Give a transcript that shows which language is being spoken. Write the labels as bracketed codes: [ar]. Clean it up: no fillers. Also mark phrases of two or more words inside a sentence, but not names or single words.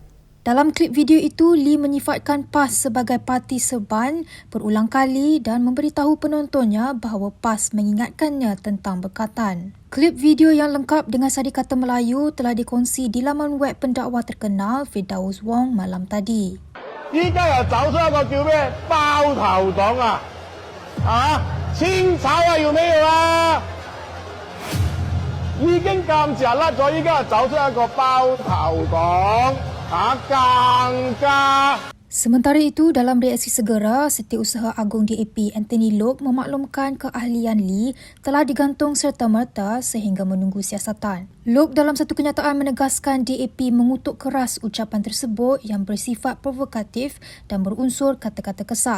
[ms] Dalam klip video itu, Lee menyifatkan PAS sebagai parti serban berulang kali dan memberitahu penontonnya bahawa PAS mengingatkannya tentang bekatan. Klip video yang lengkap dengan sadikata Melayu telah dikongsi di laman web pendakwa terkenal Firdaus Wong malam tadi. [yue] 依家又走出一個叫咩包頭黨啊，清炒啊要咩啦？已經咁遲甩咗，依家又走出一個包頭黨，更加。 [ms] Sementara itu, dalam reaksi segera, Setiausaha Agung DAP Anthony Loke memaklumkan keahlian Lee telah digantung serta-merta sehingga menunggu siasatan. Loke dalam satu kenyataan menegaskan DAP mengutuk keras ucapan tersebut yang bersifat provokatif dan berunsur kata-kata kesat.